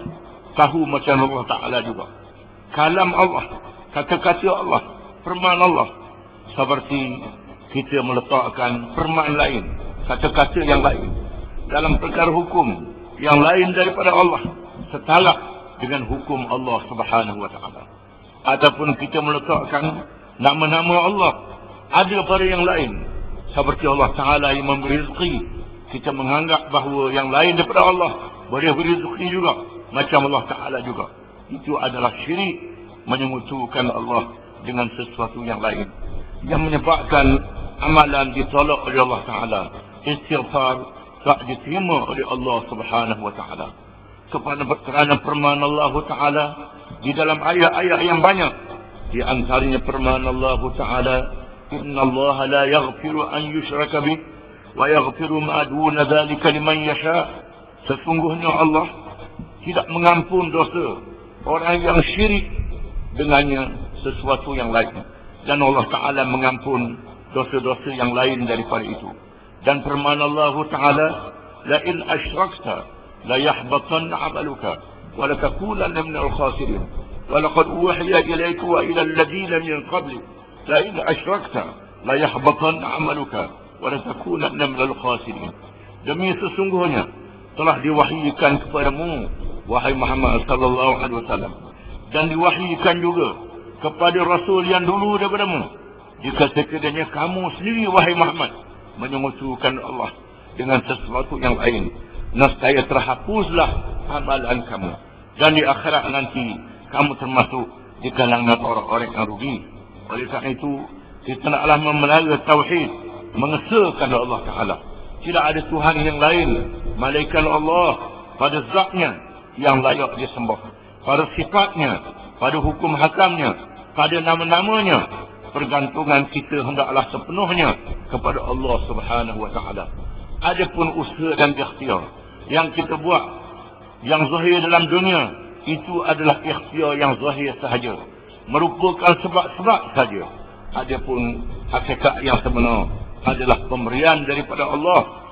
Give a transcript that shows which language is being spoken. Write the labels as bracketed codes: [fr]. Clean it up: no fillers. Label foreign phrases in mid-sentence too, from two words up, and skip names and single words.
[ms] Tahu macam Allah Ta'ala juga, kalam Allah, kata-kata Allah, firman Allah, seperti kita meletakkan firman lain, kata-kata yang lain dalam perkara hukum yang lain daripada Allah, setara dengan hukum Allah [ar] سبحانه وتعالى. [ms] Ataupun kita meletakkan nama-nama Allah ada pada yang lain, seperti Allah Ta'ala yang memberi rezeki, kita menganggap bahawa yang lain daripada Allah boleh beri rezeki juga, macam Allah Ta'ala juga. Itu adalah syirik, menyekutukan Allah dengan sesuatu yang lain, yang menyebabkan amalan ditolak oleh Allah Ta'ala. Istighfar tak diterima oleh Allah [ar] سبحانه وتعالى. [ms] Kerana firman Allah Ta'ala di dalam ayat-ayat yang banyak, di antaranya firman Allah Ta'ala, [ar] إن الله لا يغفر أن يشرك به ويغفر ما دون ذلك لمن يشاء. [ms] Sesungguhnya Allah tidak mengampun dosa orang yang syirik dengannya sesuatu yang lain, dan Allah Ta'ala mengampun dosa-dosa yang lain daripada itu. Dan firman [ar] Allah Ta'ala, لئن أشركت ليحبطن عملك ولتكونن من الخاسرين ولقد أوحي إليك وإلى الذين من قبلك لئن أشركت ليحبطن عملك ولتكونن من الخاسرين. [ms] Demi sesungguhnya telah diwahyukan kepadamu, wahai Muhammad [ar] صلى الله عليه وسلم, [ms] dan diwahyukan juga kepada rasul yang dulu daripadamu, jika sekiranya kamu sendiri, wahai Muhammad, menyekutukan Allah dengan sesuatu yang lain, nescaya terhapuslah amalan kamu, dan di akhirat nanti kamu termasuk di kalangan orang-orang yang rugi. Oleh kerana itu, kita naklah memelihara tauhid, mengesahkan Allah Ta'ala. Tidak ada Tuhan yang lain malaikat Allah pada zatnya yang layak disembah, pada sifatnya, pada hukum hakamnya, pada nama-namanya. Pergantungan kita hendaklah sepenuhnya kepada Allah [ar] سبحانه وتعالى. [ms] Adapun usaha dan ikhtiar yang kita buat, yang zahir dalam dunia, itu adalah ikhtiar yang zahir sahaja, merupakan sebab-sebab saja. Adapun hakikat yang sebenar adalah pemberian daripada Allah.